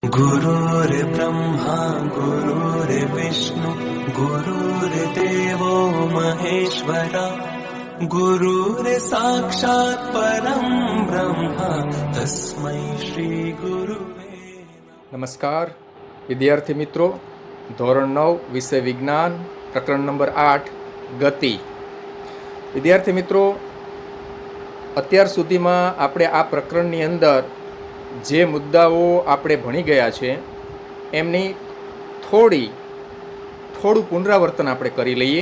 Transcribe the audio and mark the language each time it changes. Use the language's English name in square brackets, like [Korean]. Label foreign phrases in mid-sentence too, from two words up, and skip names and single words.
[Sanskrit] गुरुर्ब्रह्मा गुरुर्विष्णु गुरुर्देवो महेश्वरा गुरुर्साक्षात् परं ब्रह्म तस्मै श्री गुरुवे [Gujarati] નમસ્કાર વિદ્યાર્થી મિત્રો, ધોરણ 9 વિષય વિજ્ઞાન પ્રકરણ નંબર 8 ગતિ. વિદ્યાર્થી મિત્રો, અત્યાર સુધીમાં આપણે આ પ્રકરણની અંદર જે મુદ્દાઓ આપણે ભણી ગયા છે એમની થોડું પુનરાવર્તન આપણે કરી લઈએ.